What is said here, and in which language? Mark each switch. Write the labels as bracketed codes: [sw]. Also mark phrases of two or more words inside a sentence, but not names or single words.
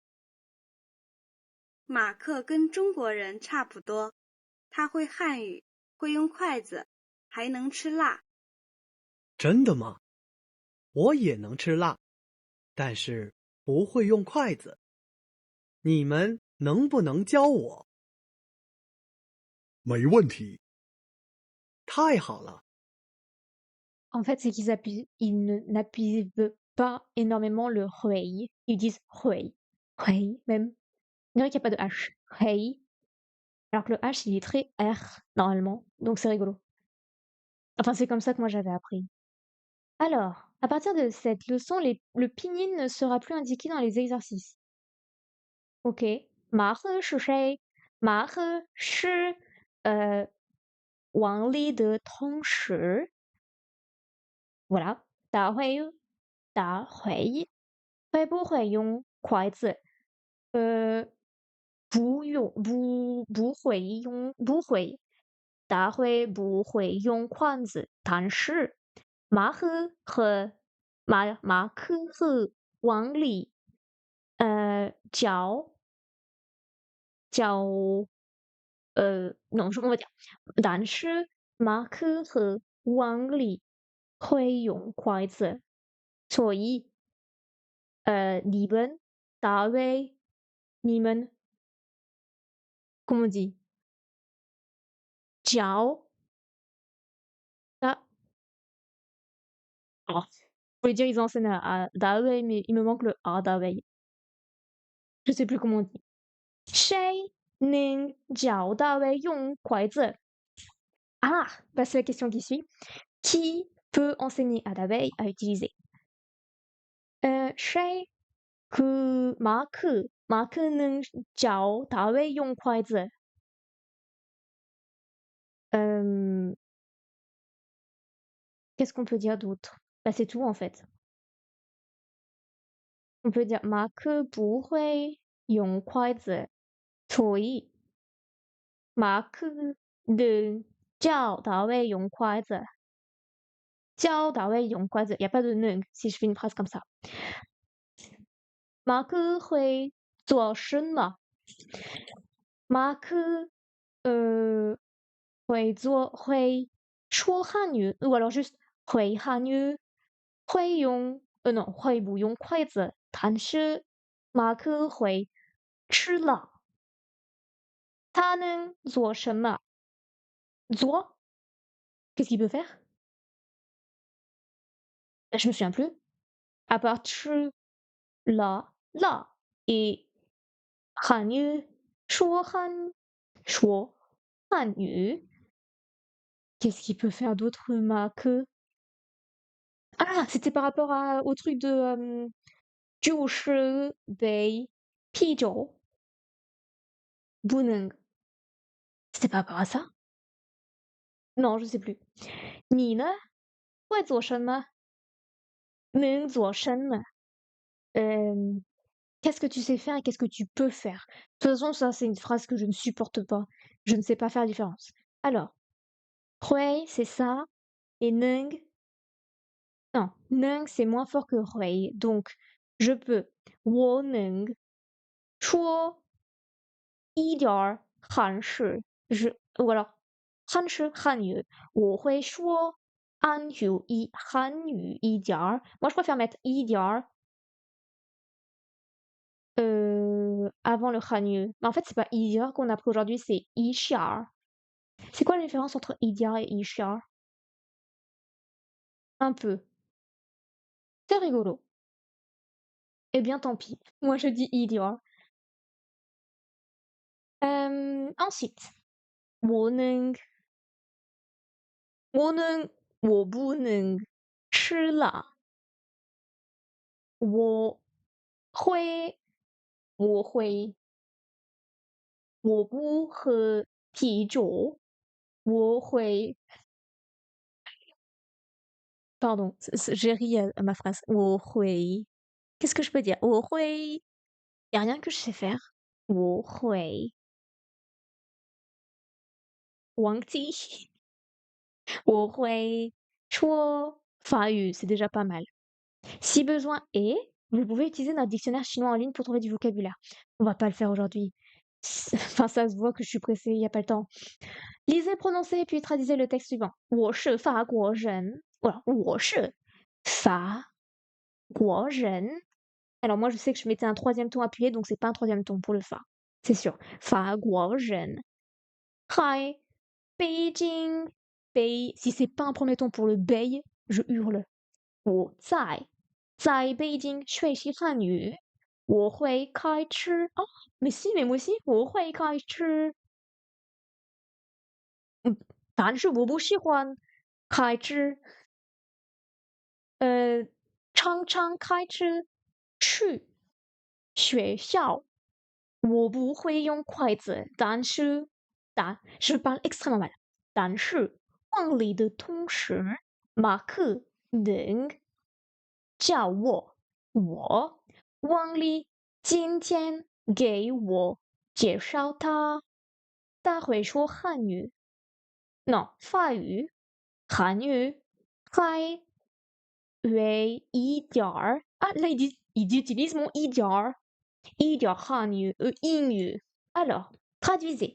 [zh] 马克跟中国人差不多，他会汉语，会用筷子，还能吃辣。真的吗？我也能吃辣，但是不会用筷子。你们能不能教我？没问题。太好了。 [fr] En fait, c'est ils n'appuient pas énormément le hui. Ils disent hui. Hui, même. On dirait qu'il n'y a pas de H. Hui. Alors que le H, il est très R, normalement. Donc c'est rigolo. Enfin, c'est comme ça que moi j'avais appris. Alors, à partir de cette leçon, le pinyin ne sera plus indiqué dans les exercices. [zh] Ok. 马和是谁. 马和是王丽的同事. Voilà. 大会。大会. 会不会用筷子？不用，不会用，不会。大会不会用筷子，但是马克和王丽，non，我讲，但是马克和王丽会用筷子，所以你们大卫，你们 [fr] comment on dit？ [zh] 教啊， [fr] 哦，je voulais dire ils enseignent à Daewei, mais il me manque le A Daewei. Je sais plus comment on dit. [zh] 谁能教大卫用筷子 [fr] Ah, bah c'est la question qui suit. Qui peut enseigner à Daewei à utiliser [zh] 谁马克能教大卫用筷子 [fr] Qu'est-ce qu'on peut dire d'autre? Bah c'est tout en fait. On peut dire [zh] 马克不会用筷子，所以马克能教大卫用筷子。教大卫用筷子， [fr] il n'y a pas de nung si je fais une phrase comme ça. [zh] 马克会做什么？马克会说汉语 ， [fr] ou alors juste [zh] 会汉语，会用non 会不用筷子，但是马克会吃辣。他能做什么？ [fr] 做 Qu'est-ce qu'il peut faire? Je me souviens plus. À part [zh] 吃辣 [fr] et [zh] 汉语说汉语。 [fr] Qu'est-ce qu'il peut faire d'autre, Marc? Ah, c'était par rapport au truc de [zh] 就是杯啤酒不能 [fr] C'était par rapport à ça? Non, je sais plus. [zh] 你呢？会做什么？能做什么？ [fr] Qu'est-ce que tu sais faire et qu'est-ce que tu peux faire? De toute façon, ça, c'est une phrase que je ne supporte pas. Je ne sais pas faire la différence. Alors, hui, c'est ça. Et nung, non, nung, c'est moins fort que hui. Donc, je peux. [zh] 我能说一点儿韩式，就是 [fr] ou alors [zh] 汉语，我会说韩语一点儿。 [fr] Moi, je préfère mettre [zh] 一点儿 [fr] avant le hanyu. Mais en fait, c'est pas 一点儿 qu'on a appris aujourd'hui, c'est 一下儿. C'est quoi la différence entre 一点儿et 一下儿 Un peu. C'est rigolo. Eh bien, tant pis. Moi, je dis [zh] 一点儿. Ensuite, 我不能吃辣。我会，我会，我不喝啤酒，我会。 [fr] Pardon, j'ai ri à ma phrase. [zh] 我会. [fr] Qu'est-ce que je peux dire? [zh] 我会. [fr] Y a rien que je sais faire. [zh] 我会. 忘记。我会说法语, [fr] c'est déjà pas mal. Si besoin est, vous pouvez utiliser notre dictionnaire chinois en ligne pour trouver du vocabulaire. On va pas le faire aujourd'hui. Enfin, ça se voit que je suis pressée, il n'y a pas le temps. Lisez, prononcez, puis traduisez le texte suivant. [zh] 我是法国人. Voilà, 我是法国人. [fr] Alors moi, je sais que je mettais un troisième ton appuyé, donc c'est pas un troisième ton pour le fa. C'est sûr. [zh] 法国人. Hi, Beijing. [fr] Si c'est pas un premier ton pour le bei, je hurle. [zh] 我在北京学习汉语。我会开车。 [fr] Oh, mais si, mais moi aussi, [zh] 我会开车。但是我不喜欢开车。常常开车去学校。我不会用筷子，但是 [fr] je parle extrêmement mal。 [zh] 但是往里的同时，马克能教我。王丽今天给我介绍他会说汉语，non，法语，汉语还会一点儿啊， [fr] là il utilise mon [zh] 一点儿汉语英语。 [fr] Alors, traduisez.